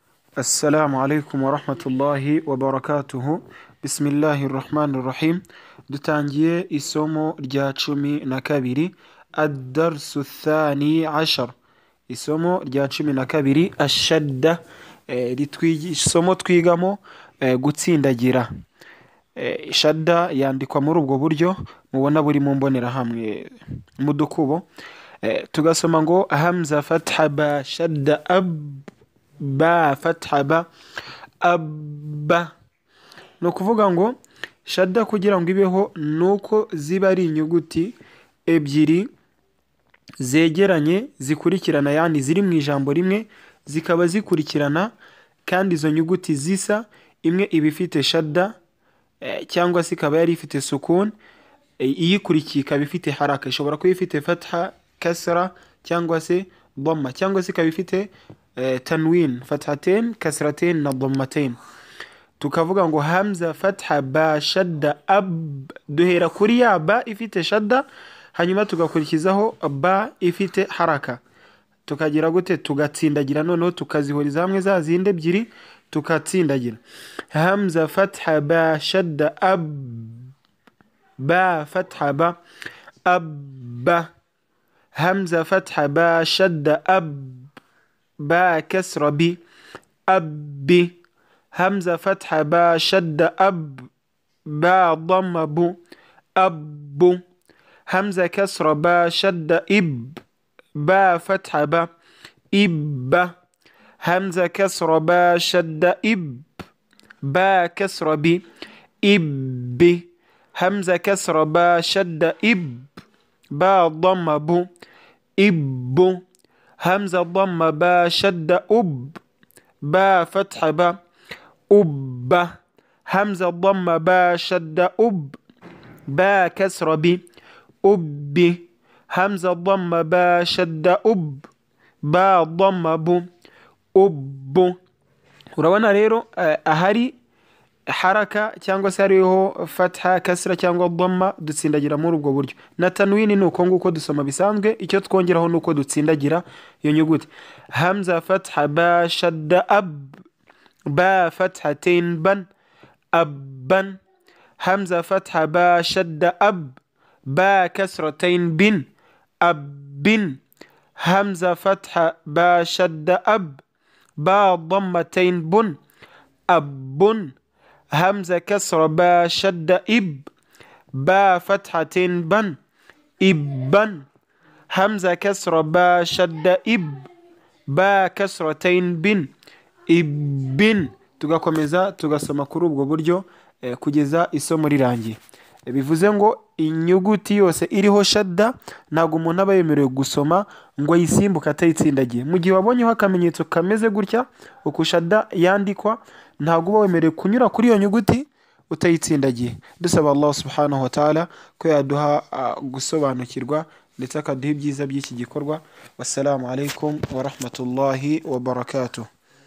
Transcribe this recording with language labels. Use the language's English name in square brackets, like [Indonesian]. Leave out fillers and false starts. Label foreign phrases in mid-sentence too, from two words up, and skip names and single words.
[Arabic] السلام عليكم ورحمة الله وبركاته. بسم الله الرحمن الرحيم. [Kinyarwanda] dutangiye isomo rya 12 الدرس الثاني عشر, isomo rya 12 ashadda, isomo twigamo gutsindagira. Shadda yandikwa muri ubwo buryo mubona buri mu mbonera hamwe mu dukubo. Tugasoma ngo [Arabic] همزة فتحة باء شدة باء فتحة بَ أبَّ. [Kinyarwanda] No kuvuga ngo shadda kugira ngo ibeho nuko ziba ari inyuguti ebyiri zegeranye zikurikirana, yani ziri mu ijambo rimwe zikaba zikurikirana kandi izo nyuguti zisa, imwe iba ifite shadda cyangwa se ikaba yari ifite sukun, iyikurikiye ikaba ifite haraka, ishobora kuba ifite fatha, kasra cyangwa se dhamma, cyangwa se ikaba ifite tanwin, fathatain, kasratain na dhammatain. Tukavuga ngo [Arabic] همزة فتحة باء شدة أبْ, [Kinyarwanda] duhera kuri ya ba ifite shadda hanyuma tugakurikizaho ba ifite haraka, tukagira gute tugatsindagira, noneho tukazihuriza hamwe za zindi ebyiri tukatsindagira. [Arabic] همزة فتحة باء شدة أبْ باء فتحة بَ أبَّ. همزة فتحة باء شدة أبْ باء كسرة بِ أبِّ. همزة فتحة باء شدة أبْ باء ضمة بُ أبُّ. همزة كسرة باء شدة إبْ باء فتحة بَ إبَّ. همزة كسرة باء شدة إبْ باء كسرة بِ إبِّ. همزة كسرة باء شدة إبْ باء ضمة بُ إبُّ. همزة ضمة باء شدة أُبْ باء فتحة بَ أُبَّ. همزة ضمة باء شدة أُبْ باء كسرة بِ أُبِّ. همزة ضمة باء شدة أُبْ باء ضمة بُ أُبُّ. [Kinyarwanda] Urabona rero ahari haraka cyangwa se hariho fatha, kasra cyangwa dhamma dutsindagira muri ubwo buryo. Na tanwini nuko nguko dusoma bisanzwe, icyo twongeraho nuko dutsindagira iyo nyuguti. [Arabic] همزة فتحة باء شدة أبْ باء فتحتين بًا أبًّا. همزة فتحة باء شدة أبْ باء كسرتين بٍ أبٍّ. همزة فتحة باء شدة أبْ باء ضمتين بٌ أبٌّ. همزة كسرة باء شدة إبْ باء فتحتين بًا إبًّا. همزة كسرة باء شدة إبْ باء كسرتين بٍ إبٍّ. [Kinyarwanda] Tugakomeza tugasoma kuri ubwo buryo kugeza isomo rirangiye. Bivuze ngo inyuguti yose iriho shadda ntago umuntu aba yemerewe gusoma ngo yisimbuka atayitsindagiye. Mu gihe wabonyeho akamenyetso kameze gutya uko shadda yandikwa, ntago uba wemerewe kunyura kuri iyo nyuguti utayitsindagiye. Dusaba Allah [Arabic] سبحانه وتعالى [Kinyarwanda] ko yaduha gusobanukirwa ndetse akaduha ibyiza by'iki gikorwa. [Arabic] والسلام عليكم ورحمة الله وبركاته.